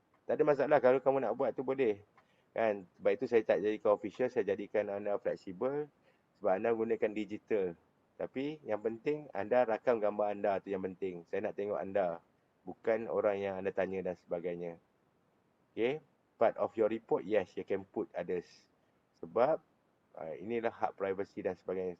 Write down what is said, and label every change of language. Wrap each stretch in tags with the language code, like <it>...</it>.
<ms>Tak ada masalah kalau kamu nak buat tu boleh. Kan, sebab itu saya tak jadikan official, saya jadikan anda fleksibel sebab anda gunakan digital. Tapi yang penting anda rakam gambar anda tu yang penting. Saya nak tengok anda, bukan orang yang anda tanya dan sebagainya.</ms> <en>Okay, part of your report, yes, you can put others.</en> <ms>Sebab inilah hak privacy dan sebagainya.</ms>